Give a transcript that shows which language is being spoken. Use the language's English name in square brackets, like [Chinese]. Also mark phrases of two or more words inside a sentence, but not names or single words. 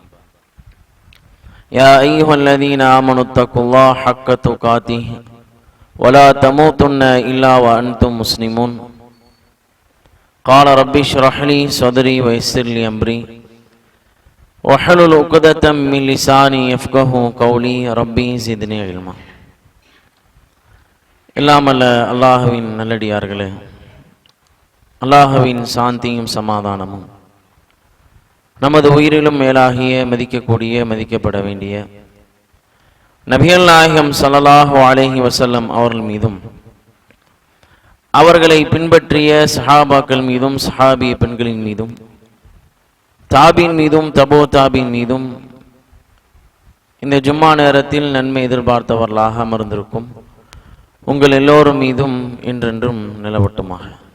[Arabic] يا أيها الذين آمنوا اتقوا الله حق تقاته ولا تموتن إلا وأنتم مسلمون. قال رب اشرح لي صدري ويسر لي أمري واحلل عقدة من لساني يفقهوا قولي ربي زدني علما. [Tamil] இல்லாமல் அல்லாஹுவின் நல்லடியார்களே, அல்லாஹுவின் சாந்தியும் சமாதானமும் நமது உயிரிலும் மேலாகிய மதிக்கக்கூடிய மதிக்கப்பட வேண்டிய நபிகள் நாயகம் [Arabic] صلى الله عليه وسلم [Tamil] அவர்கள் மீதும் அவர்களை பின்பற்றிய சஹாபாக்கள் மீதும் சஹாபிய பெண்களின் மீதும் தாபின் மீதும் தபோ தாபின் மீதும் இந்த ஜும்மா நேரத்தில் நன்மை எதிர்பார்த்தவர்களாக அமர்ந்திருக்கும் உங்கள் எல்லோரும் மீதும் என்றென்றும் நிலவட்டுமாக.